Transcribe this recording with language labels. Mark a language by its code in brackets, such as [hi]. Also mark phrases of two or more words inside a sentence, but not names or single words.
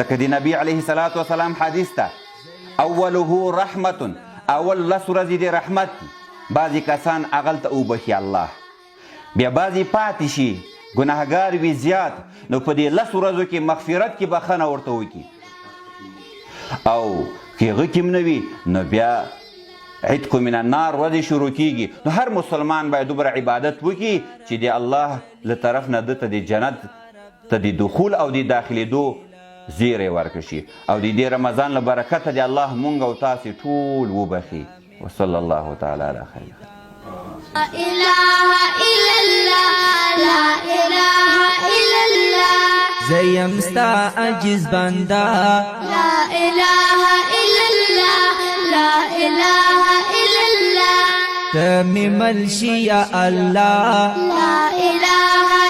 [ps] ځکه د نبي [ar] علیه الصلاة وسلام [ps] حدیث ته اوله رحمت، اول 10 ورځې د رحمت دي. بعضې کسان هغلته وبخي الله، بیا بعضې پاتې شي ګناهګار وي زیات نو په دې 10 ورځو کې مغفرت کې بخښنه ورته وکړي. او که هغه کې هم نه وي نو بیا [ar] عتق من النار [ps] ورځې شروع کیږي. نو هر مسلمان باید دومره عبادت وکړي چې د الله له طرف نه ده ته د جنت ته د دخول او د داخلېدو زیری ورکړي شي. او د دې رمضان له برکته د الله مونږ او تاسې ټول وبخي. [ar] وصلی الله تعالی علی خیر. لا إله إلا الله لا إله إلا الله [ps] زیم ستا عجز بنده [ar] لا إله إلا الله لا إله إلا الله [ps] ته می مل شي یا الله [ar] لا إله